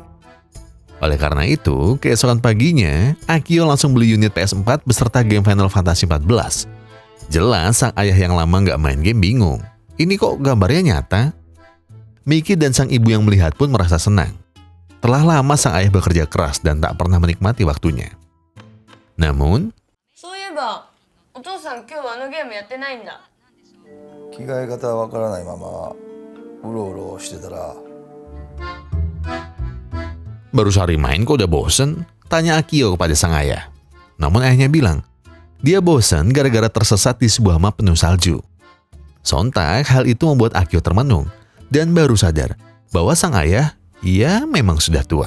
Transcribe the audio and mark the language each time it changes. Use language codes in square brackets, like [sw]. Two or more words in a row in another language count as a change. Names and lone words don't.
[id] Oleh karena itu, keesokan paginya, Akio langsung beli unit PS4 beserta game Final Fantasy 14. Jelas sang ayah yang lama nggak main game bingung. Ini kok gambarnya nyata? Miki dan sang ibu yang melihat pun merasa senang. Telah lama sang ayah bekerja keras dan tak pernah menikmati waktunya. Namun, [ja] そういえば、お父さん今日あのゲームやってないんだ。着替え方わからないままうろうろしてたら [id] Baru sehari main kok udah bosen? Tanya Akio kepada sang ayah. Namun ayahnya bilang, dia bosan gara-gara tersesat di sebuah map penuh salju. Sontak, hal itu membuat Akio termenung dan baru sadar bahwa sang ayah, ia memang sudah tua.